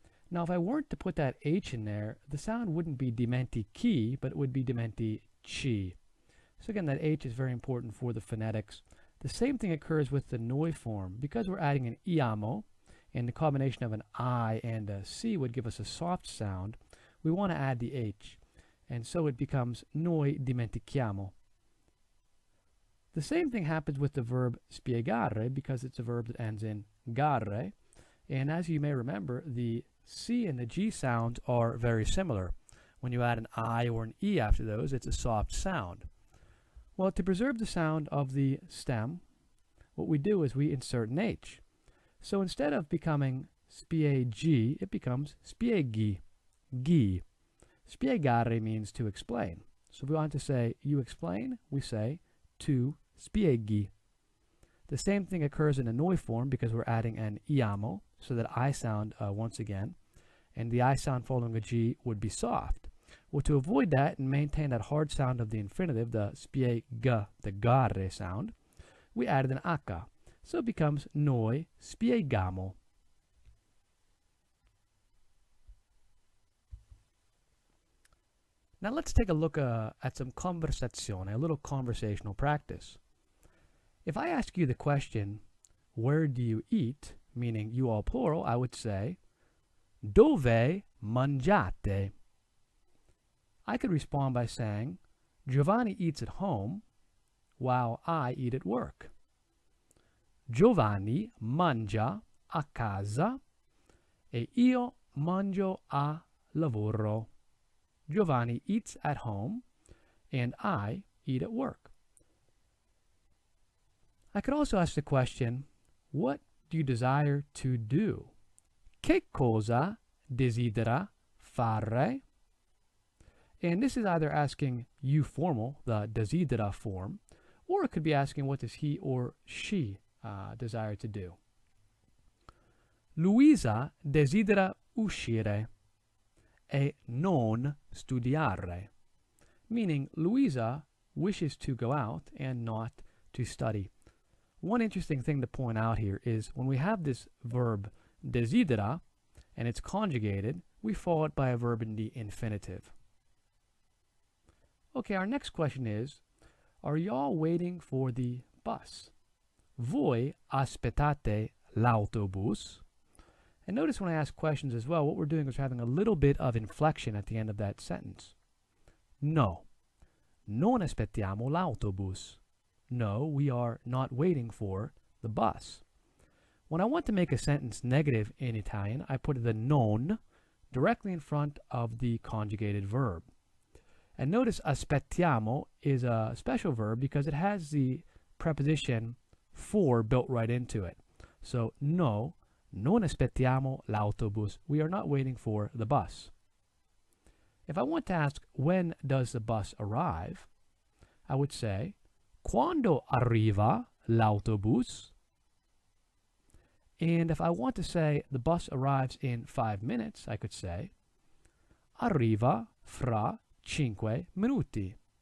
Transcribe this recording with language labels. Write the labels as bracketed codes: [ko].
[en] Now if I weren't to put that H in there, the sound wouldn't be dimentichi, but it would be dimentici. So again, that H is very important for the phonetics. The same thing occurs with the noi form. Because we're adding an iamo, and the combination of an I and a C would give us a soft sound, we want to add the H. And so it becomes [it] noi dimentichiamo. [en] The same thing happens with the verb spiegare, because it's a verb that ends in gare. And as you may remember, the C and the G sounds are very similar. When you add an I or an E after those, it's a soft sound. Well, to preserve the sound of the stem, what we do is we insert an H. So instead of becoming spiegi, it becomes spieghi, gi. Spiegare means to explain. So if we want to say you explain, we say [it] tu spieghi. [en] The same thing occurs in a noi form because we're adding an iamo, so that I sound once again, and the I sound following a G would be soft. Well, to avoid that and maintain that hard sound of the infinitive, the spiega, the gare sound, we added an H. So it becomes [it] noi spieghiamo. [en] Now let's take a look at some conversazione, a little conversational practice. If I ask you the question, where do you eat, meaning you all plural, I would say, [it] dove mangiate? [en] I could respond by saying, Giovanni eats at home while I eat at work. [it] Giovanni mangia a casa e io mangio a lavoro. [en] Giovanni eats at home and I eat at work. I could also ask the question, what do you desire to do? [it] Che cosa desidera fare? [en] And this is either asking you formal, the desidera form, or it could be asking what does he or she desire to do. [it] Luisa desidera uscire e non studiare, [en] meaning Luisa wishes to go out and not to study. One interesting thing to point out here is when we have this verb desidera and it's conjugated, we follow it by a verb in the infinitive. Okay, our next question is, are y'all waiting for the bus? [it] Voi aspettate l'autobus? [en] And notice when I ask questions as well, what we're doing is we're having a little bit of inflection at the end of that sentence. [it] No, non aspettiamo l'autobus. [en] No, we are not waiting for the bus. When I want to make a sentence negative in Italian, I put the non directly in front of the conjugated verb. And notice aspettiamo is a special verb because it has the preposition for built right into it. [it] So, no, non aspettiamo l'autobus. [en] We are not waiting for the bus. If I want to ask, when does the bus arrive? I would say, [it] quando arriva l'autobus? [en] And if I want to say the bus arrives in 5 minutes, I could say, [it] arriva fra 5 minuti.